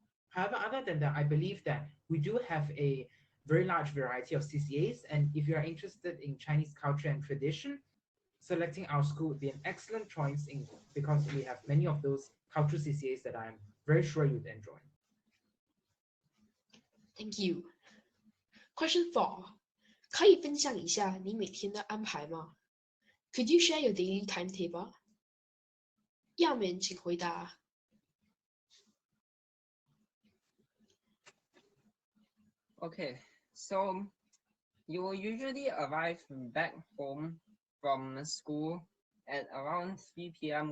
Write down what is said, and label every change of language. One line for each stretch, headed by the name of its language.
English: However, other than that, I believe that we do have a very large variety of CCAs, and if you are interested in Chinese culture and tradition, selecting our school would be an excellent choice because we have many of those cultural CCAs that I'm very sure you'd enjoy. Thank you. Question 4.
Chinese: 可以分享一下你每天的安排吗？
English: Could you share your daily timetable?
Chinese: Yaomin, 请回答。
English: Okay, so you will usually arrive back home from school at around 3 p.m.